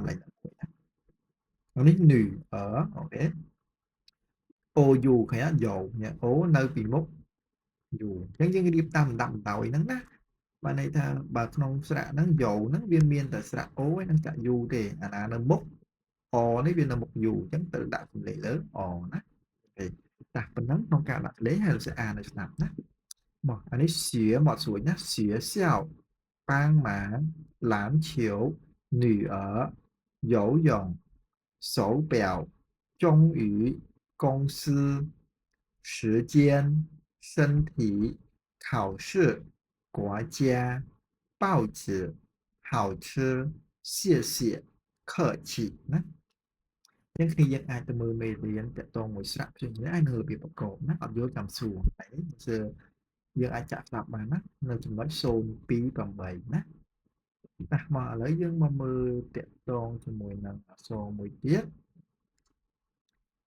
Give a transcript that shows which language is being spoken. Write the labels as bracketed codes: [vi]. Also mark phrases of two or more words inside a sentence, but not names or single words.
[km] ឡើងហ្នឹងនេះ nu អូខេ ou ឃើញយោញ៉ា o នៅពីមុខ u អញ្ចឹងយើងរៀបតាមលំដាប់លំដោយហ្នឹងណាបានន័យថាបើក្នុងស្រៈហ្នឹងយោហ្នឹងវាមានតែស្រៈ o ហើយនិងស្រៈ u ទេអាណានៅមុខ o នេះវានៅមុខ u អញ្ចឹងត្រូវដាក់សំឡេងលើ o ណាអូខេតែប៉ុណ្ណឹងក្នុងការ ដាក់លេខហើយលោកសិស្សអានឲ្យស្ដាប់ណាមកអានេះ学មកស្រួយណា [zh] 学校帮忙篮球女儿游泳手表终于公司时间身体考试国家报纸好吃谢谢客气 [km] ណាអញ្ចឹងគ្នាយើងអាចទៅមើលមេរៀនតកតងមួយស្រៈផ្សេងៗអាចនៅរបៀបប្រកបណាអត់យល់ចាំសួរហើយនេះយើងអាចចាក់ស្ដាប់បានណានៅចំណុច028ណាតែមកឥឡូវយើងមកមើលតកតងជាមួយនឹងអក្សរមួយទៀត